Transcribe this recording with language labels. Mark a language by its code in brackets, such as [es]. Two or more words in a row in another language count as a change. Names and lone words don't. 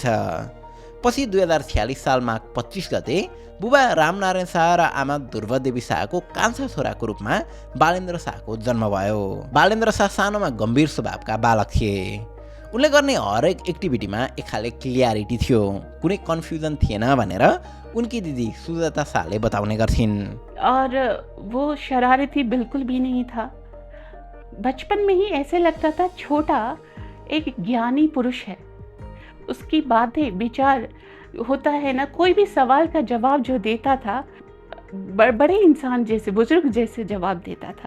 [ne] पछि 2046 साल माघ 25 गते बुबा रामनारायण शाह र आमा ध्रुवदेवी शाहको कान्छा छोराको रूपमा बालेन्द्र शाहको जन्म भयो। बालेन्द्र शाह सानोमा गम्भीर स्वभावका बालक थिए। उनले गर्ने हरेक एक्टिभिटीमा एक खाले क्लियरिटी थियो, कुनै कन्फ्युजन थिएन भनेर उनकी दिदी सुजाता शाहले बताउने गर्थिन्। [hi] और वो शरारती बिल्कुल भी नहीं था। बचपन में ही ऐसे लगता था छोटा एक ज्ञानी पुरुष है, उसकी बातें विचार होता है ना, कोई भी सवाल का जवाब जो देता था बड़े इंसान जैसे, बुजुर्ग जैसे जवाब देता था।